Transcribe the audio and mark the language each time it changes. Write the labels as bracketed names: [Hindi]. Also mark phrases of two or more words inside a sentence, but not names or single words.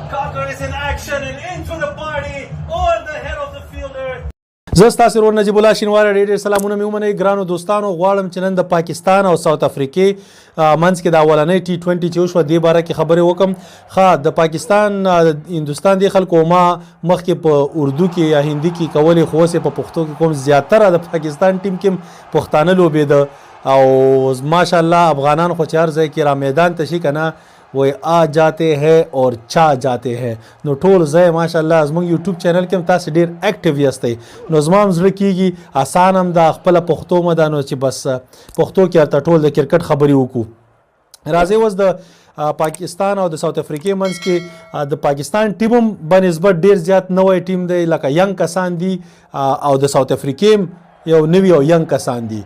[English] Walker is in action and into the party on the head of the fielder. [Pashto] زه ستاسو ورور نجیب الله شینواری ډېر سلامونه مې ومنئ ګرانو دوستانو. غواړم چې نن د پاکستان او ساوث افریقې منځ کې د اولنۍ T20 چې وشوه دې باره کې خبرې وکم. د پاکستان هندوستان دې خلکو ما مخکې په اردو کې یا هندي کې کولې خو اوس یې په پښتو کې کوم. زیاتره د پاکستان ټیم کې پښتانه لوبېده او ماشاءالله افغانان خو چې هر ځای کې را میدان ته شي که نه وای [Urdu] آ جاتے ہیں اور چا جاتے ہیں. [Pashto] نو ټول ځای ماشاءالله زموږ یوټیوب چینل کې هم تاسې ډېر اکټیو یاستئ. نو زما هم زړه کېږي اسان هم دا خپله پښتو مه ده نو چې بس پښتو کې هلته ټول د کرکټ خبرې وکړو. راځئ اوس د پاکستان او د ساوث افریقې منځ کې د پاکستان ټیم هم بنسبت ډېر زیات نوی ټیم دی لکه ینګ کسان دي او د ساوث افریقې یو نوي او ینګ کسان دي.